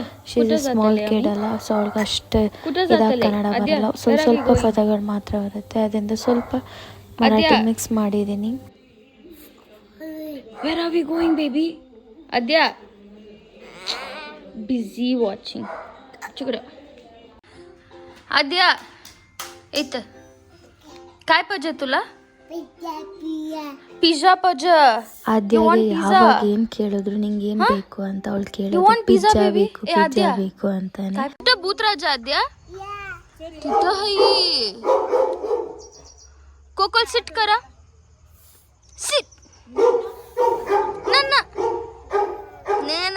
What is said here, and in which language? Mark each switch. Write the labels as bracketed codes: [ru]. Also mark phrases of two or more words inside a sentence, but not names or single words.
[en] she is small kid [kn] ಅಲ್ಲ, ಸೊ ಅವಳಿಗೆ ಅಷ್ಟು ಇದಾಗಿ ಕನ್ನಡ ಬರಲ್ಲ. ಸ್ವಲ್ಪ ಪದಗಳು ಮಾತ್ರ ಬರುತ್ತೆ. ಅದರಿಂದ ಸ್ವಲ್ಪ ಮರಾಠಿ ಮಿಕ್ಸ್ ಮಾಡಿದ್ದೀನಿ. [en] where are we going baby? Aadya busy watching. [mr] आद्या इथं काय पाहिजे तुला? [kn] ಪಿಜ್ಜಾ ಆದ್ಯಗೆ ಯಾವಾಗ ಏನ್ ಕೇಳಿದ್ರು ನಿಂಗೆ ಏನ್ ಬೇಕು ಅಂತ ಅವಳು ಕೇಳಿದ್ರು. ಪಿಜ್ಜಾ ಬೇಕು ಅಂತಾನೆ. [mr] कुठं भूत राजा आद्या? तिथं आहे. कोकल सिट करा. सिट. [kn] ನನ್ನ